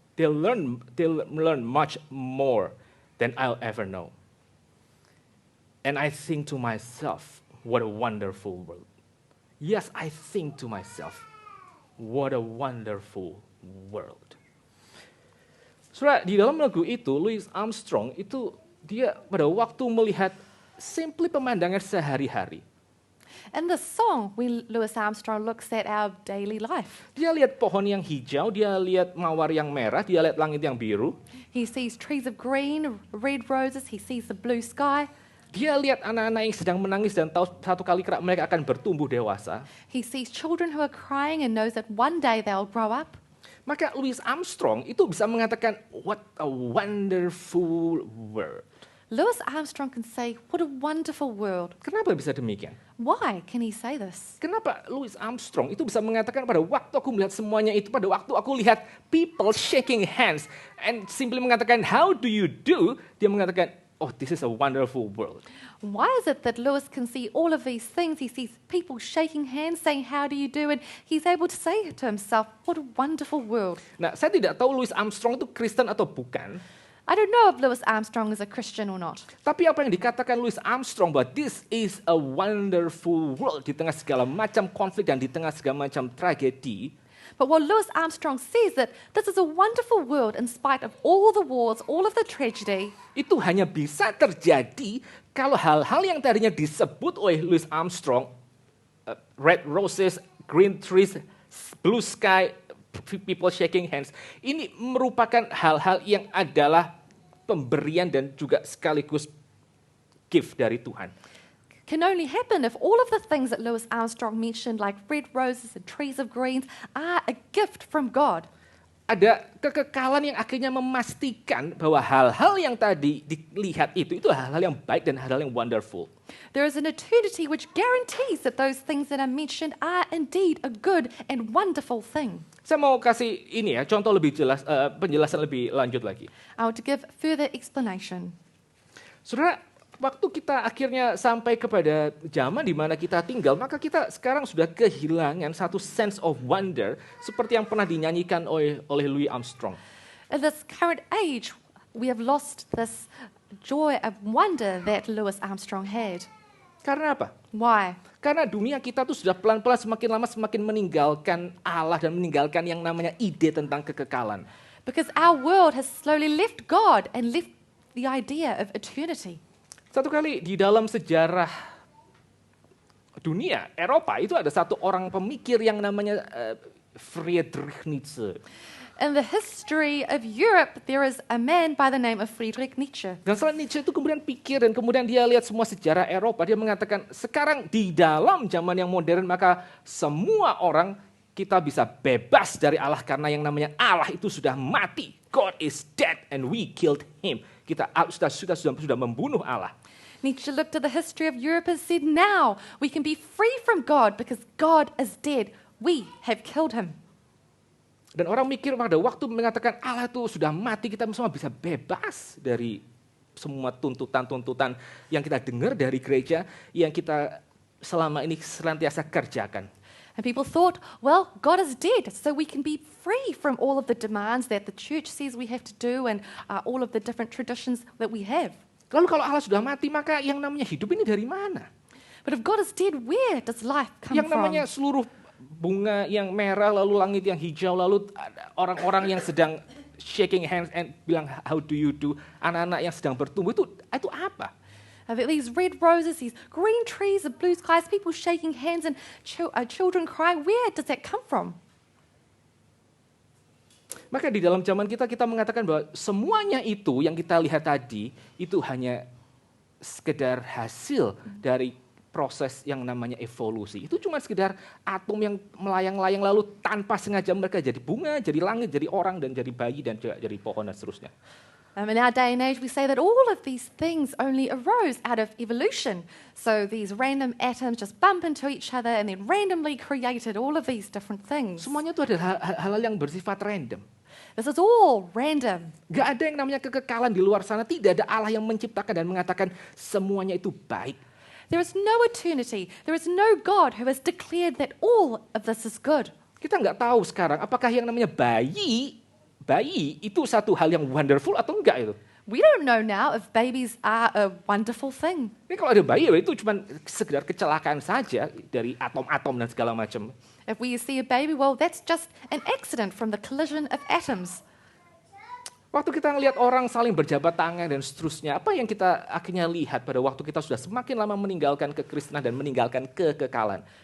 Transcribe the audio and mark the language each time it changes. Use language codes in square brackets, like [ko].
[en] They'll learn much more than I'll ever know. And I think to myself, what a wonderful world. Yes, I think to myself, what a wonderful world. [id] Saudara, di dalam lagu itu, Louis Armstrong itu dia pada waktu melihat simply pemandangan sehari-hari. [en] In the song, when Louis Armstrong looks at our daily life, [id] Dia lihat pohon yang hijau, dia lihat mawar yang merah, dia lihat langit yang biru. [en] he sees trees of green, red roses, he sees the blue sky, [id] Dia lihat anak-anak yang sedang menangis dan tahu satu kali kelak mereka akan bertumbuh dewasa. [en] he sees children who are crying and knows that one day they'll grow up. [id] Maka Louis Armstrong itu bisa mengatakan, [en] what a wonderful world. Louis Armstrong can say, what a wonderful world. [id] Kenapa bisa demikian? [en] Why can he say this? [id] Kenapa Louis Armstrong itu bisa mengatakan pada waktu aku melihat semuanya itu, pada waktu aku lihat [en] people shaking hands and simply [id] mengatakan, [en] how do you do? [id] Dia mengatakan, oh, [en] this is a wonderful world. Why is it that Lewis can see all of these things? He sees people shaking hands, saying, how do you do? And he's able to say to himself, what a wonderful world. [id] Nah, saya tidak tahu Louis Armstrong itu Kristen atau bukan. [en] I don't know if Louis Armstrong is a Christian or not. [id] Tapi apa yang dikatakan Louis Armstrong bahwa [en] this is a wonderful world [id] di tengah segala macam konflik dan di tengah segala macam tragedi. [en] But what Louis Armstrong says that this is a wonderful world in spite of all the wars, all of the tragedy. [id] Itu hanya bisa terjadi kalau hal-hal yang tadinya disebut oleh Louis Armstrong, [en] red roses, green trees, blue sky, people shaking hands, [id] ini merupakan hal-hal yang adalah pemberian dan juga sekaligus gift dari Tuhan. [en] Can only happen if all of the things that Louis Armstrong mentioned, like red roses and trees of greens, are a gift from God. [id] Ada kekekalan yang akhirnya memastikan bahwa hal-hal yang tadi dilihat itu hal-hal yang baik dan hal-hal yang wonderful. [en] There is an eternity which guarantees that those things that are mentioned are indeed a good and wonderful thing. [id] Saya mau kasih ini ya, contoh lebih jelas, penjelasan lebih lanjut lagi. [en] I want to give further explanation. [id] Saudara, waktu kita akhirnya sampai kepada zaman di mana kita tinggal, maka kita sekarang sudah kehilangan satu [en] sense of wonder [id] seperti yang pernah dinyanyikan oleh Louis Armstrong. [en] In this current age, we have lost this joy of wonder that Louis Armstrong had. [id] Karena apa? [en] Why? [id] Karena dunia kita tuh sudah pelan-pelan semakin lama semakin meninggalkan Allah dan meninggalkan yang namanya ide tentang kekekalan. [en] Because our world has slowly left God and left the idea of eternity. [id] Satu kali di dalam sejarah dunia, Eropa, itu ada satu orang pemikir yang namanya Friedrich Nietzsche. [en] In the history of Europe, there is a man by the name of Friedrich Nietzsche. [id] Dan setelah Nietzsche itu kemudian pikir dan kemudian dia lihat semua sejarah Eropa, dia mengatakan sekarang di dalam zaman yang modern maka semua orang kita bisa bebas dari Allah karena yang namanya Allah itu sudah mati. [en] God is dead and we killed him. [id] Kita sudah membunuh Allah. [en] Nietzsche looked at the history of Europe and said, now we can be free from God because God is dead. We have killed him. [id] Dan orang mikir pada waktu mengatakan Allah itu sudah mati, kita semua bisa bebas dari semua tuntutan-tuntutan yang kita dengar dari gereja, yang kita selama ini senantiasa kerjakan. [en] And people thought, well, God is dead, so we can be free from all of the demands that the church says we have to do and all of the different traditions that we have. [id] Lalu kalau Allah sudah mati, maka yang namanya hidup ini dari mana? [en] But if God is dead, where does life come [id] Yang namanya [en] from? [id] seluruh bunga yang merah, lalu langit yang hijau, lalu orang-orang yang sedang [en] shaking hands and [id] bilang [en] how do you do, [id] anak-anak yang sedang bertumbuh, itu apa? [en] These red roses, these green trees, the blue skies, people shaking hands and children crying, where does that come from? [id] Maka di dalam zaman kita mengatakan bahwa semuanya itu yang kita lihat tadi, itu hanya sekedar hasil dari proses yang namanya evolusi. Itu cuma sekedar atom yang melayang-layang lalu tanpa sengaja mereka jadi bunga, jadi langit, jadi orang, dan jadi bayi, dan juga jadi pohon, dan seterusnya. [en] In our day and age, we say that all of these things only arose out of evolution. So these random atoms just bump into each other and then randomly created all of these different things. [id] Semuanya itu adalah hal-hal yang bersifat random. [en] This is all random. [id] Gak ada yang namanya kekekalan di luar sana. Tidak ada Allah yang menciptakan dan mengatakan semuanya itu baik. [en] There is no eternity. There is no God who has declared that all of this is good. [id] Kita nggak tahu sekarang apakah yang namanya bayi itu satu hal yang wonderful atau enggak itu. [en] We don't know now if babies are a wonderful thing. [id] Ini kalau ada bayi itu cuma sekedar kecelakaan saja dari atom-atom dan segala macam. [en] If we see a baby, well, that's just an accident from the collision of atoms. [id] Waktu kita ngelihat orang saling berjabat tangan dan seterusnya, apa yang kita akhirnya lihat pada waktu kita sudah semakin lama meninggalkan kekristenan dan meninggalkan kekekalan?